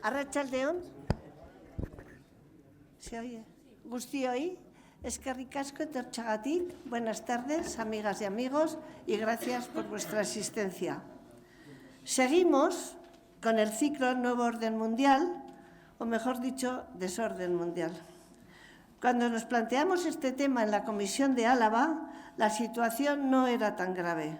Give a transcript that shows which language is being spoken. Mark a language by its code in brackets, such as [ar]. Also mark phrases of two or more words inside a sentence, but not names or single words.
[eu] Arratsaldeon. [es] ¿Se oye? [eu] Guztioi, eskerrik asko etortxagatik. [es] Buenas tardes, amigas y amigos, y gracias por vuestra asistencia. Seguimos con el ciclo Nuevo Orden Mundial, o mejor dicho, Desorden Mundial. Cuando nos planteamos este tema en la Comisión de Álava, la situación no era tan grave.